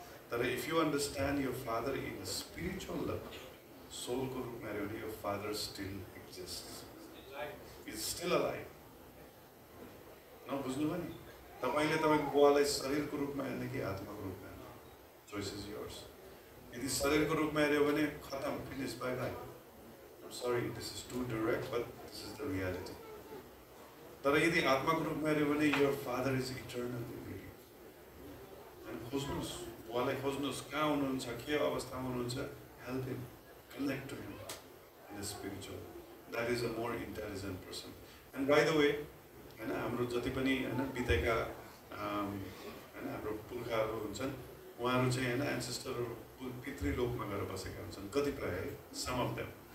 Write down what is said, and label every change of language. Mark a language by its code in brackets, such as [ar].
[en] तर if you understand your father in the spiritual level, [ne] सोलको रूपमा हेऱ्यो भने [en] Your father still exist, is still alive. [ne] नबुझ्नुभयो नि? तपाईँले तपाईँको बुवालाई शरीरको रूपमा हेर्ने कि आत्माको रूपमा हेर्ने, [en] Choice is yours. [ne] यदि शरीरको रूपमा हेऱ्यो भने खतम, finish, by by. [en] Sorry, this is too direct, but this is the reality. [ne] तर यदि आत्माको रूपमा हेऱ्यो भने [en] Your father is eternal. [ne] खोज्नुहोस्, बुवालाई खोज्नुहोस्, कहाँ हुनुहुन्छ, के अवस्थामा हुनुहुन्छ, [en] Help him, connect to him in the spiritual. That is a more intelligent person. And by the way [ne] होइन, हाम्रो जति पनि होइन बितेका होइन हाम्रो पुर्खाहरू हुन्छन्, उहाँहरू चाहिँ होइन एन्सेस्टरहरू पितृलोकमा गएर बसेका हुन्छन् कतिपय है, [en] Some of them.